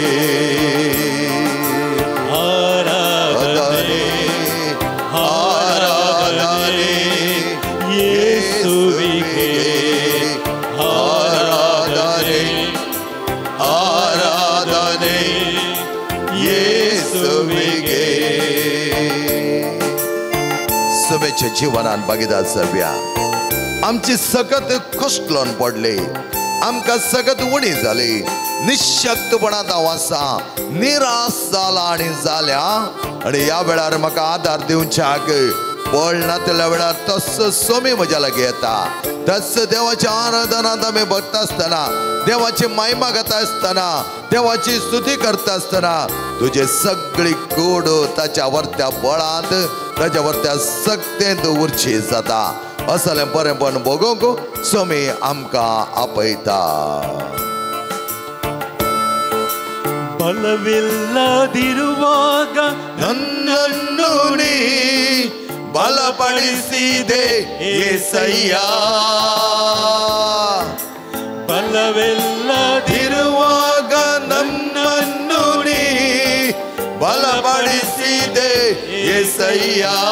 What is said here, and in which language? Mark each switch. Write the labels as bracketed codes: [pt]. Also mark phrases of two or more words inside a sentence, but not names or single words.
[kn] ಆರಾಧನೆ ಆರಾಧನೆ ಯೇಸುವಿಗೆ ಆರಾಧನೆ ಆರಾಧನೆ ಯೇಸುವಿಗೆ [kok] शुभेच्छा जीवनान बघिता सव्या आमची सगत कश्टलोन पडली आमकां सगत उणी जाली निशक्तपणांत हांव आसा निराश जाला आनी जाल्या आनी ह्या वेळार म्हाका आदार दिवच्याक बळ नातल्या वेळार तस्सो सोमी म्हज्या लागीं येता तस्सो देवाच्या आराधनांत आमी बसता आसतना देवाची महिमा घेता आसतना देवाची स्तुती करता आसतना तुजी सगळी कूड ताच्या वर्त्या बळांत ताच्या वर्त्या सक्तेंत उरची जाता असलें बरेंपण भोगूंक सोमी आमकां आपयता [kn] ಬಲವಿಲ್ಲದಿರುವಾಗ ನನ್ನನ್ನು ನೀ ಬಲಪಡಿಸಿದೆ యేసయ్య ಬಲವಿಲ್ಲದಿರುವಾಗ ನನ್ನನ್ನು ನೀ ಬಲಪಡಿಸಿದೆ యేసయ్య